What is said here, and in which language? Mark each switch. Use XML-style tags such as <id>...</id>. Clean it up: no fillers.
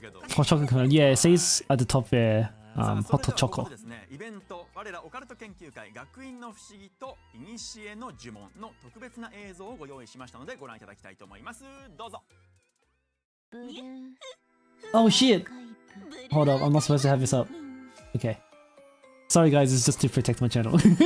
<en>Hot chocolate, yeah, it says at the top there, hot choco.</en> <ja>イベント我らオカルト研究会学院の不思議と古の呪文の特別な映像をご用意しましたのでご覧いただきたいと思います。どうぞ。</ja> <en>Oh shit! Hold up, I'm not supposed to have this up. Okay. Sorry guys, it's just to protect my channel.</en>